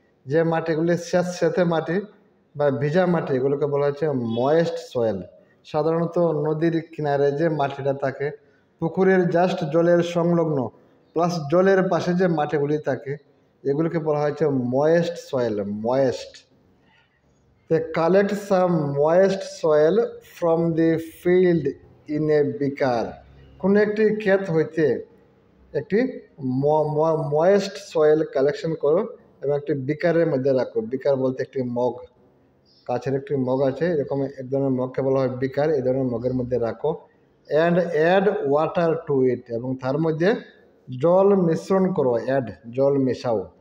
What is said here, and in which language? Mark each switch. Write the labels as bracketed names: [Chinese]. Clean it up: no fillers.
[Bangla] যে মাটিগুলি স্যাঁতস্যাঁতে মাটি বা ভিজা মাটি, এগুলোকে বলা হচ্ছে ময়েস্ট সয়েল। সাধারণত নদীর কিনারে যে মাটিটা থাকে, পুকুরের জাস্ট জলের সংলগ্ন প্লাস জলের পাশে যে মাটিগুলি থাকে, এগুলোকে বলা হচ্ছে moist soil, moist. [English] They collect some moist soil from the field in a beaker. [Bangla] কোনো একটি ক্ষেত হইতে একটি ময়েস্ট সয়েল কালেকশন করো এবং একটি বিকারের মধ্যে রাখো। বিকার বলতে একটি মগ, কাছের একটি মগ আছে, এরকম এক ধরনের মগকে বলা হয় বিকার। এই ধরনের মগের মধ্যে রাখো। [English] and add water to it, [Bangla] এবং তার মধ্যে জল মিশ্রণ করো, জল মেশাও।